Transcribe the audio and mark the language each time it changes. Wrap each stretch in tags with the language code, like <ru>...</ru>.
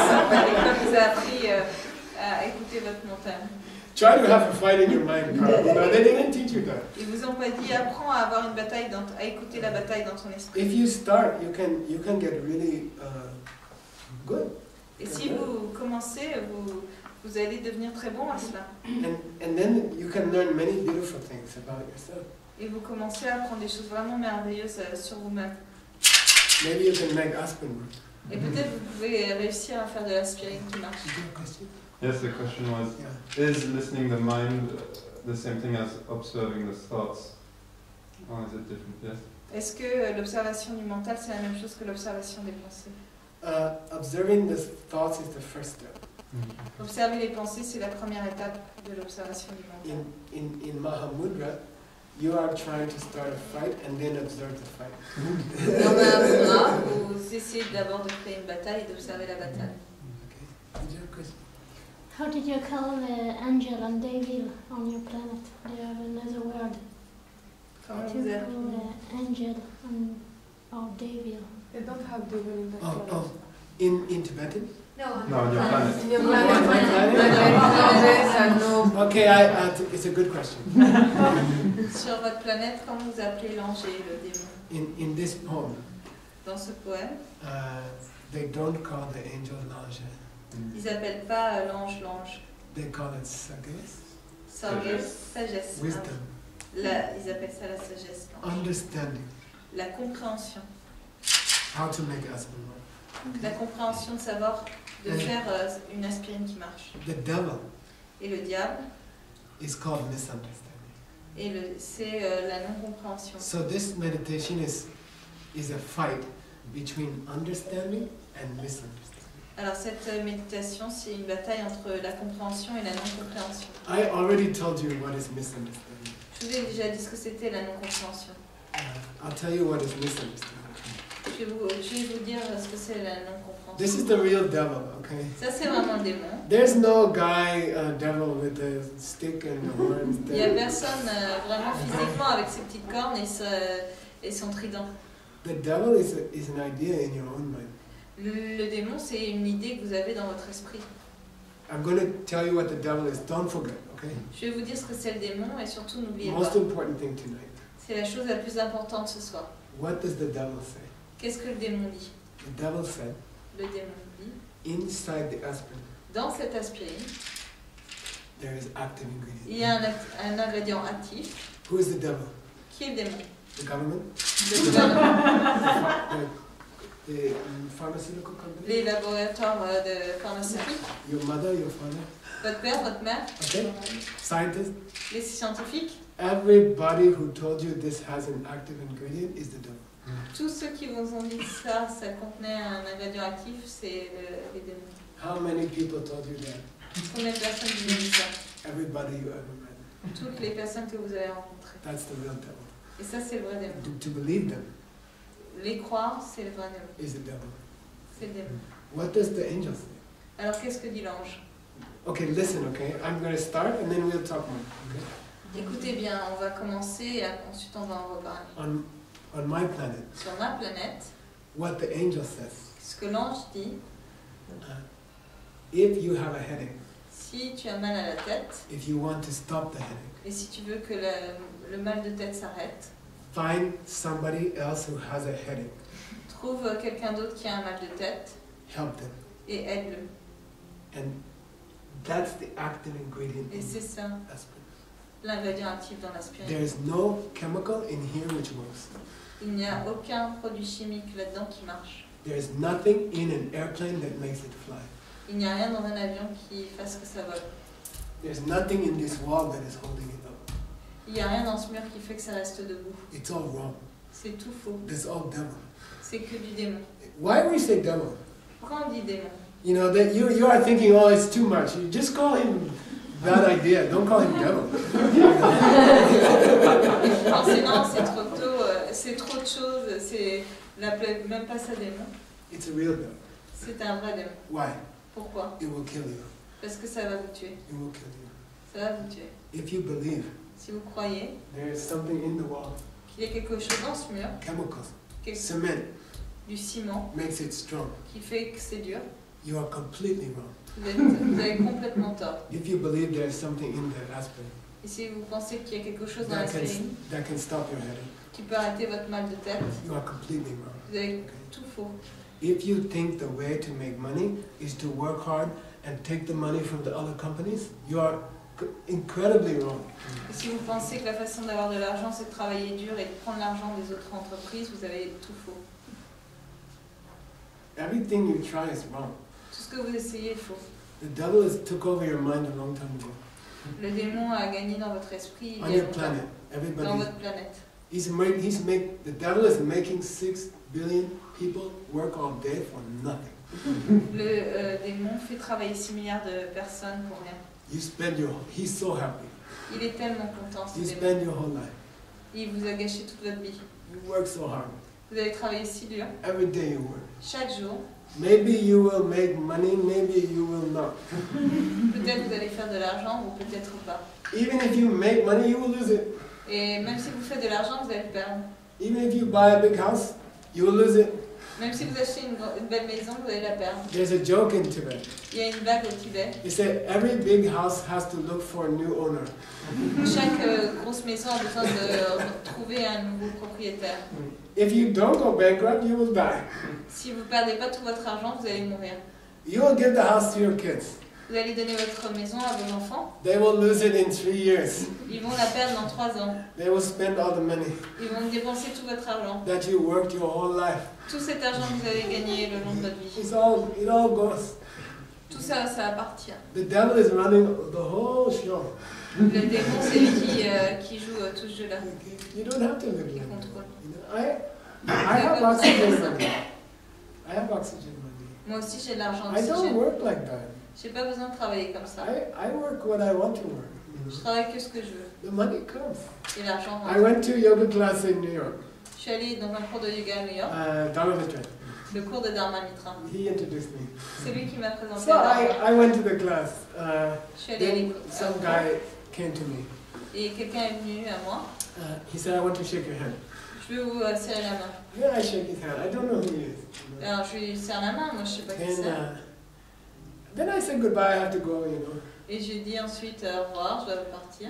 <fr>L'école vous a appris à écouter votre mental.</fr> <en>Try to have a fight in your mind, Carl. No, they didn't teach you that.</en> <fr>Ils vous ont pas dit apprends à avoir une bataille, à écouter la bataille dans ton esprit.</fr> <en>If you start, you can get really good.</en> <fr>Et si vous commencez, vous allez devenir très bon à cela.</fr> <en>And then you can learn many beautiful things about yourself.</en> <fr>Et vous commencez à apprendre des choses vraiment merveilleuses sur vous-même.</fr> <en>Maybe you can make aspirin work.</en> <fr>Et peut-être vous pouvez réussir à faire de l'aspirine qui marche.</fr> <en>Is there a question? Yes, the question was, Yeah. is listening the mind the same thing as observing the thoughts? Or is it different? Yes.</en> <fr>Est-ce que l'observation du mental, c'est la même chose que l'observation des pensées?</fr> <en>Observing the thoughts is the first step.</en> <fr>Observer les pensées, c'est la première étape de l'observation du mental.</fr> <en>In Mahamudra, you are trying to start a fight and then observe the fight.</en> <fr>Dans Mahamudra, vous essayez d'abord de créer une bataille et d'observer la bataille.</fr> <en>Okay. Is there a question? How did you call angel and devil on your planet? Do you have another word?</en> <fr>Comment</fr> <en>To</en> <fr>vous avez...</fr> <en>call angel or devil? They don't have devil in the Oh, planet. oh. In Tibetan? No, No, on your planet. In your On my planet, planet? no death and no. Okay, it's a good question.</en> <fr>Sur votre planète, comment vous appelez l'ange et le démon?</fr> <en>In this poem,</en> <fr>Dans ce poème,</fr> <en>they don't call the angel l'ange.</en> <fr>ils n'appellent pas l'ange l'ange.</fr> <en>They call it sagesse,</en> <fr>Sagesse.</fr> <en>wisdom,</en> <fr>Ils appellent ça la sagesse. l'ange.</fr> <en>understanding,</en> <fr>La compréhension.</fr> <en>how to make aspirin work.</en> <fr>La compréhension de savoir de faire une aspirine qui marche.</fr> <en>The devil</en> <fr>Et le diable,</fr> <en>is called misunderstanding.</en> <fr>c'est la non-compréhension.</fr> <en>So this meditation is a fight between understanding and misunderstanding.</en> <fr>Alors cette méditation, c'est une bataille entre la compréhension et la non-compréhension.</fr> <en>I already told you what is misunderstanding.</en> <fr>Je vous ai déjà dit ce que c'était la non-compréhension.</fr> <en>I'll tell you what is misunderstanding.</en> <fr>Je vais vous dire ce que c'est la non-compréhension.</fr> <en>This is the real devil, okay?</en> <fr>Ça, c'est vraiment le démon.</fr> <en>There's no guy, devil with a stick and the horns.</en> <fr>Il n'y a personne vraiment physiquement avec ses petites cornes et son trident.</fr> <en>The devil is an idea in your own mind.</en> <fr>Le démon, c'est une idée que vous avez dans votre esprit.</fr> <en>I'm going to tell you what the devil is. Don't forget, okay?</en> <fr>Je vais vous dire ce que c'est le démon et surtout n'oubliez pas.</fr> <en>Most important thing tonight.</en> <fr>C'est la chose la plus importante ce soir.</fr> <en>What does the devil say?</en> <fr>Qu'est-ce que le démon dit?</fr> <en>The devil said,</en> <fr>Le démon dit,</fr> <en>inside the aspirin,</en> <fr>dans cette aspirine,</fr> <en>there is active ingredient.</en> <fr>il y a un ingrédient actif.</fr> <en>Who is the devil?</en> <fr>Qui est le démon?</fr> <en>The government?</en> <fr>Le gouvernement.</fr> <en>The pharmaceutical company?</en> <fr>Les laboratoires de pharmaceutique.</fr> <en>Your mother, your father?</en> <fr>Votre père, votre mère.</fr> <en>Okay? Scientists?</en> <fr>Les scientifiques.</fr> <en>Everybody who told you this has an active ingredient is the devil.</en> <fr>Tous ceux qui vous ont dit ça contenait un ingrédient actif, c'est les démons.</fr> <en>How many people told you that?</en> <fr>Combien de personnes vous ont dit ça?</fr> <en>Everybody you ever met.</en> <fr>Toutes les personnes que vous avez rencontrées.</fr> <en>That's the real devil.</en> <fr>Et ça, c'est le vrai démon.</fr> <en>To believe them</en> <fr>Les croire, c'est le vrai démon.</fr> <en>is the devil.</en> <fr>C'est le démon.</fr> <en>What does the angel say?</en> <fr>Alors, qu'est-ce que dit l'ange?</fr> <en>Okay, listen, okay? I'm going to start and then we'll talk more. Okay?</en> <fr>Écoutez bien, on va commencer et ensuite on va en reparler.</fr> <en>On my planet,</en> <fr>Sur ma planète,</fr> <en>what the angel says,</en> <fr>ce que l'ange dit,</fr> <en>if you have a headache,</en> <fr>Si tu as mal à la tête,</fr> <en>if you want to stop the headache,</en> <fr>et si tu veux que le mal de tête s'arrête,</fr> <en>find somebody else who has a headache.</en> <fr>trouve quelqu'un d'autre qui a un mal de tête</fr> <en>Help them.</en> <fr>et aide-le.</fr> <en>And that's the active ingredient</en> <fr>Et</fr> <en>in</en> <fr>c'est ça,</fr> <en>aspirin.</en> <fr>l'ingrédient actif dans</fr> <en>There</en> <fr>l'aspirine.</fr> <en>is no chemical in here which works.</en> <fr>Il n'y a aucun produit chimique là-dedans qui marche.</fr> <en>There is nothing in an airplane that makes it fly.</en> <fr>Il n'y a rien dans un avion qui fasse que ça vole.</fr> <en>There's nothing in this wall that is holding it up.</en> <fr>Il n'y a rien dans ce mur qui fait que ça reste debout.</fr> <en>It's all wrong.</en> <fr>C'est tout faux.</fr> <en>It's all devil.</en> <fr>C'est que du démon.</fr> <en>Why we say devil?</en> <fr>Pourquoi on dit démon?</fr> <en>You know, that you are thinking, oh, it's too much. You just call him bad idea. Don't call him devil.</en> <fr>Non, c'est trop tôt, c'est trop de choses, c'est même pas ça démon.</fr> <en>It's a real devil.</en> <fr>C'est un vrai démon.</fr> <en>Why?</en> <fr>Pourquoi?</fr> <en>It will kill you.</en> <fr>Parce que ça va vous tuer.</fr> <en>It will kill you.</en> <fr>Ça va vous tuer.</fr> <en>If you believe</en> <fr>Si vous croyez</fr> <en>there is something in the wall,</en> <fr>qu'il y a quelque chose dans ce mur,</fr> <en>chemicals,</en> <fr>quelque-</fr> <en>cement</en> <fr>du ciment,</fr> <en>makes it strong.</en> <fr>qui fait que c'est dur,</fr> <en>You are completely wrong.</en> <fr>vous avez complètement tort.</fr> <en>If you believe there is something in that aspirin</en> <fr>Et si vous pensez qu'il y a quelque chose dans</fr> <en>that</en> <fr>l'aspirine</fr> <en>can stop your headache,</en> <fr>qui peut arrêter votre mal de tête,</fr> <en>you are completely wrong.</en> <fr>vous avez tout faux.</fr> <en>If you think the way to make money is to work hard and take the money from the other companies, you are incredibly wrong.</en> <fr>Et si vous pensez que la façon d'avoir de l'argent, c'est de travailler dur et de prendre l'argent des autres entreprises, vous avez tout faux.</fr> <en>Everything you try is wrong.</en> <fr>Tout ce que vous essayez est faux.</fr> <en>The devil has took over your mind a long time ago.</en> <fr>Le démon a gagné dans votre esprit</fr> <en>On</en> <fr>il y a</fr> <en>your</en> <fr>longtemps,</fr> <en>planet,</en> <fr>dans</fr> <en>everybody.</en> <fr>votre planète.</fr> <en>The devil is making 6 billion people work all day for nothing.</en> <fr>Le démon fait travailler 6 milliards de personnes pour rien.</fr> <en>He's so happy.</en> <fr>Il est tellement content, ce</fr> <en>You</en> <fr>démon.</fr> <en>spend your whole life.</en> <fr>Il vous a gâché toute votre vie.</fr> <en>You work so hard.</en> <fr>Vous avez travaillé si dur,</fr> <en>Every day you work.</en> <fr>chaque jour.</fr> <en>Maybe you will make money, maybe you will not.</en> <fr>Peut-être vous allez faire de l'argent ou peut-être pas.</fr> <en>Even if you make money, you will lose it.</en> <fr>Et même si vous faites de l'argent, vous allez le perdre.</fr> <en>Even if you buy a big house, you will lose it.</en> <fr>Même si vous achetez une belle maison, vous allez la perdre.</fr> <en>There's a joke in Tibet.</en> <fr>Il y a une blague au Tibet.</fr> <en>They say every big house has to look for a new owner.</en> <fr>Chaque grosse maison a besoin de trouver un nouveau propriétaire.</fr> <en>If you don't go bankrupt, you will die.</en> <fr>Si vous ne perdez pas tout votre argent, vous allez mourir.</fr> <en>You will give the house to your kids.</en> <fr>Vous allez donner votre maison à vos enfants.</fr> <en>They will lose it in 3 years.</en> <fr>Ils vont la perdre dans 3 ans.</fr> <en>They will spend all the money</en> <fr>Ils vont dépenser tout votre argent.</fr> <en>that you worked your whole life.</en> <fr>Tout cet argent que vous avez gagné le long de votre vie.</fr> <en>It all goes.</en> <fr>Tout ça, ça appartient.</fr> <en>The devil is running the whole show.</en> <fr>Le démon, c'est lui qui joue tout ce jeu-là.</fr> <en>You don't have to live</en> <fr>Qui</fr> <en>like that.</en> <fr>contrôle.</fr> <en>You know, I have oxygen money. I have oxygen money.</en> <fr>Moi aussi, j'ai de l'argent</fr> <en>I don't</en> <fr>d'oxygène.</fr> <en>work like that.</en> <fr>J'ai pas besoin de travailler comme ça.</fr> <en>I work what I want to work.</en> <fr>Je travaille que ce que je veux.</fr> <en>The money comes.</en> <fr>Et l'argent</fr> <en>I</en> <fr>rentre.</fr> <en>went to yoga class in New York.</en> <fr>Je suis allée dans un cours de yoga à New York.</fr> <en>Dharma Mitra.</en> <fr>Le cours de Dharma Mitra.</fr> <en>He introduced me.</en> <fr>C'est lui qui m'a présenté</fr> <en>So</en> <fr>à Dharma.</fr> <en>I went to the class.</en> <fr>Je suis allée à</fr> <en>Then</en> <fr>l'école.</fr> <en>some guy came to me.</en> <fr>Et quelqu'un est venu à moi.</fr> <en>He said, I want to shake your hand.</en> <fr>Je veux vous serrer la main.</fr> <en>Then I shake his hand. I don't know who he is.</en> <fr>Alors je lui serre la main, moi je sais pas qui c'est.</fr> <en>Then I said goodbye. I have to go. You know.</en> <fr>Et j'ai dit ensuite au revoir, je dois partir.</fr>